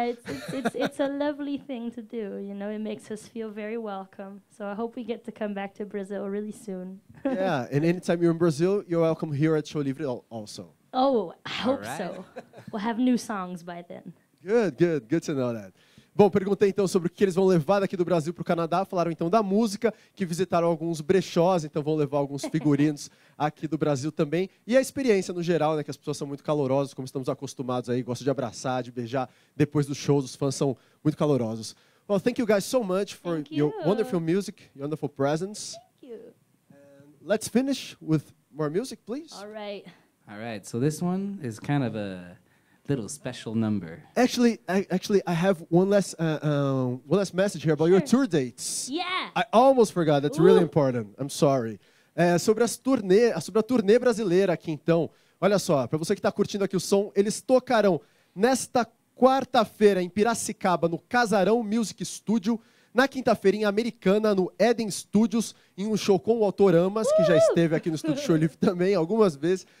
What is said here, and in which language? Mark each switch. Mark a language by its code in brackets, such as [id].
[en] Yeah, it's a lovely thing to do. You know, it makes us feel very welcome. So I hope we get to come back to Brazil really soon. Yeah, and anytime you're in Brazil, you're welcome here at Showlivre also. Oh, I hope right. so. We'll have new songs by then. Good to know that. [pt] Bom, perguntei então sobre o que eles vão levar daqui do Brasil para o Canadá. Falaram então da música, que visitaram alguns brechós, então vão levar alguns figurinos aqui do Brasil também. E a experiência no geral, né, que as pessoas são muito calorosas, como estamos acostumados aí, gostam de abraçar, de beijar depois dos shows, os fãs são muito calorosos. [en] Well, thank you guys so much for Thank your you. wonderful music, your wonderful presence. Thank you. And let's finish with more music, please. All right. All right. So this one is kind of a little special number. Actually, I have one last message here about your tour dates. Yeah. I almost forgot. That's really Ooh. important. I'm sorry. [pt] Sobre a turnê brasileira aqui, então. Olha só, para você que está curtindo aqui o som, eles tocarão nesta quarta-feira em Piracicaba, no Casarão Music Studio. Na quinta-feira, em Americana, no Eden Studios, em um show com o Autoramas, que já esteve aqui no Estúdio Showlivre também algumas vezes.